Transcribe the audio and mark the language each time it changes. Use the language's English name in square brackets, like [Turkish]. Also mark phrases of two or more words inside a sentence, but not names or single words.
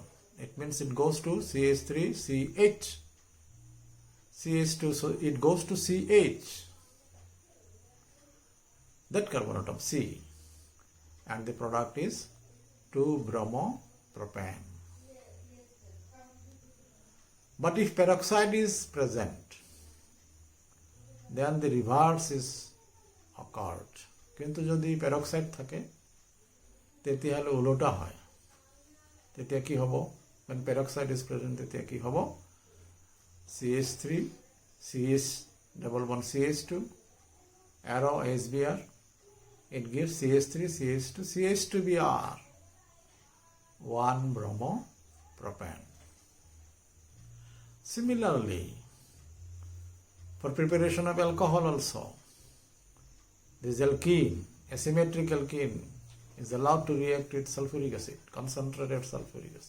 [English] It means it goes to CH3 CH CH2, so it goes to CH, that carbon atom C, and the product is 2-bromopropane. But if peroxide is present, then the reverse is occurred. [Assamese] কিন্তু যদি পেরক্সাইড থাকে তেতিয়াহ'লে উলোটা হয়। তেতিয়া কি হ'ব? [English] when peroxide is present, [Assamese] তেতিয়া কি হ'ব? [English] CH3 CH double bond CH2 arrow HBr, it gives CH3 CH2 CH2Br, 1-bromopropane. Similarly, for preparation of alcohol also, this alkene, asymmetric alkene, is allowed to react with sulfuric acid, concentrated sulfuric acid.